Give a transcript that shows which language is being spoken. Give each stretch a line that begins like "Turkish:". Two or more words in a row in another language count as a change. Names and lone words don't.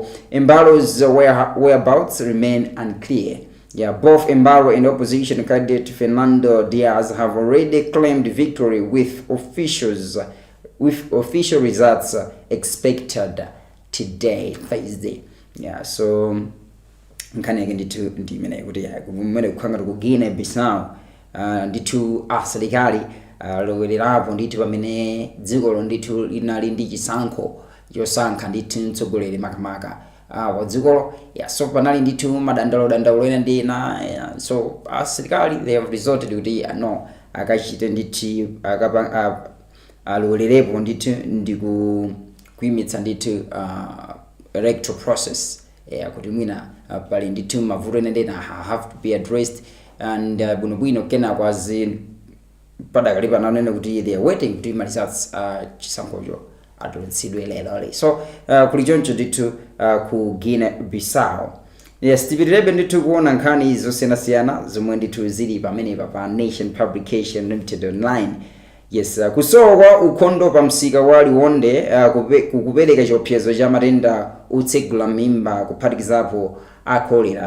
English: Embalo's whereabouts remain unclear. Both Embalo and opposition candidate Fernando Diaz have already claimed victory with official results expected today, Thursday.
Nyanja: So nkhani yake ndithu imene kuti kumene kukhanga ku Guinea Bissau ndithu asilikali lowererapo ndithu pamene dzikolo ndithu linali ndi chisankho yosankha ndithu mtsogoleri makamaka wa dzikolo. So panali ndithu madandaulo ena ndi ena. So asilikali
English: they have resorted
Nyanja: kuti no akachite ndithu alowererepo ndithu ndi kuimitsa ndithu
English: electoral process
Nyanja: kuti mwina pali ndithu mavuto ena ndi ena
English: have to be addressed and
Nyanja: bwinobwino kena kwazi padakali pananena kuti
English: they are waiting
Nyanja: kuti results chisankhocho atulutsidwe lero. So kuli choncho ndithu ku Guinea Bissau. Tipitirebe ndithu kuona nkhani zosiyanasiyana zomwe ndithu zili pamenepa pa Nation Publication Limited online. Kusowa kwa ukhondo pa msika wa Liwonde kukupereka chiopsezo cha matenda otsegula mimba kuphatikizapo a cholera.